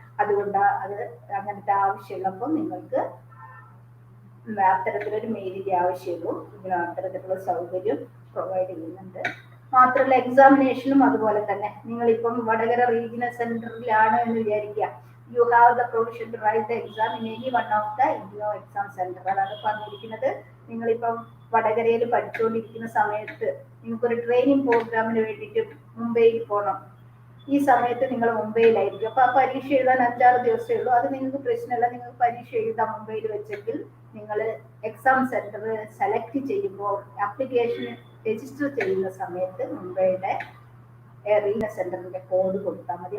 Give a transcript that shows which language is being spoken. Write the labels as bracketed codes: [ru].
[ml] അതുകൊണ്ട് അത് അങ്ങനത്തെ ആവശ്യമുള്ളപ്പോൾ നിങ്ങൾക്ക് അത്തരത്തിലൊരു മെയിലിന്റെ ആവശ്യമുള്ളൂ. IGNOU അത്തരത്തിലുള്ള സൗകര്യം പ്രൊവൈഡ് ചെയ്യുന്നുണ്ട്. മാത്രമല്ല എക്സാമിനേഷനും അതുപോലെ തന്നെ. നിങ്ങളിപ്പം വടകര റീജിയണൽ സെന്ററിലാണ് എന്ന് വിചാരിക്കുക, [en] you have the provision to write the exam in any one of the IGNOU exam center. [ml] അതാണ് പറഞ്ഞിരിക്കുന്നത്. നിങ്ങളിപ്പം വടകരയിൽ പഠിച്ചുകൊണ്ടിരിക്കുന്ന സമയത്ത് നിങ്ങൾക്കൊരു ട്രെയിനിങ് പ്രോഗ്രാമിന് വേണ്ടിയിട്ട് മുംബൈയിൽ പോകണം. ഈ സമയത്ത് നിങ്ങൾ മുംബൈയിലായിരിക്കും. അപ്പോൾ ആ പരീക്ഷ എഴുതാൻ 5-6 ദിവസമേ ഉള്ളൂ. അത് നിങ്ങൾക്ക് പ്രശ്നമല്ല, നിങ്ങൾക്ക് പരീക്ഷ എഴുതാം മുംബൈയിൽ വെച്ചെങ്കിൽ. നിങ്ങൾ എക്സാം സെന്റർ സെലക്ട് ചെയ്യുമ്പോൾ ആപ്ലിക്കേഷൻ രജിസ്റ്റർ ചെയ്യുന്ന സമയത്ത് മുംബൈയുടെ റീജിയണൽ സെന്ററിന്റെ കോഡ് കൊടുത്താൽ മതി.